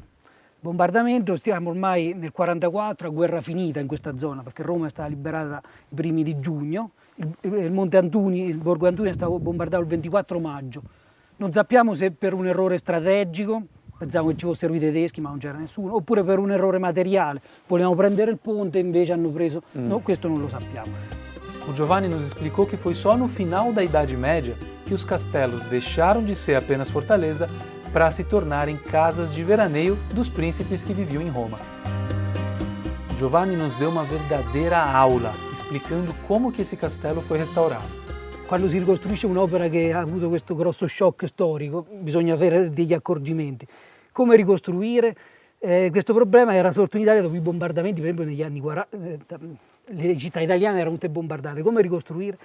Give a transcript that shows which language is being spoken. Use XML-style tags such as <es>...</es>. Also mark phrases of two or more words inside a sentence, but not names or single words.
<it>Bombardamento, stiamo ormai nel 1944, a guerra finita in questa zona, perché Roma è stata liberata i primi di giugno, il Monte Antuni, il Borgo Antuni è stato bombardato il 24 maggio. Non sappiamo se per un errore strategico, pensavamo che ci fossero i tedeschi ma non c'era nessuno, oppure per un errore materiale, volevamo prendere il ponte e invece hanno preso, no, questo non lo sappiamo.</it> <pt>O Giovanni nos explicou que foi só no final da Idade Média que os castelos deixaram de ser apenas fortaleza para se tornarem casas de veraneio dos príncipes que viviam em Roma. Giovanni nos deu uma verdadeira aula, explicando como que esse castelo foi restaurato.</pt> <it>Quando si ricostruisce un'opera che ha avuto questo grosso shock storico, bisogna avere degli accorgimenti. Come ricostruire? Questo problema era sorto in Italia dopo i bombardamenti, per esempio negli anni 40, le città italiane erano tutte bombardate. Come ricostruire?</it>